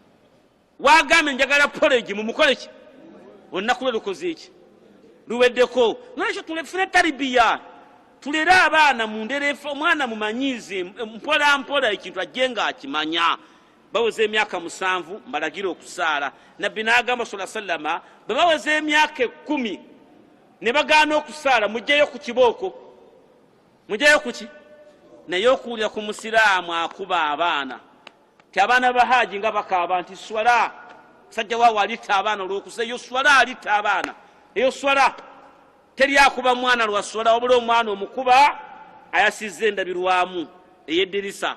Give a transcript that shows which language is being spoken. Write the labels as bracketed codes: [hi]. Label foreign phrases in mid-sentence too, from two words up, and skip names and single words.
[lg] Wagambe njagala polegi mumukole ki olunaku lwe lukoze eki luweddeko. Nolwekyo tulefune talibiya tulere abaana mu nderefu omwana mumanyize mpola mpola ekintu ajje nga akimanya. Baweze emyaka 7 mbalagira okusaala. Nabbi n'agamba [ar] صلى الله عليه وسلم [lg] bwe baweze emyaka 10 ne bagaana okusaala mujjeyo ku kibooko. Mujjeyo kuki naye okuwulira ku musiraamu akuba abaana ti abaana bahaji nga bakaaba nti swala sajja waawo alitta abaana olw'okusa eyo swala alitta abaana eyo swala teri akuba mwana lwa swala wabula omwana omukuba ayasizza endabirwamu ey'eddirisa.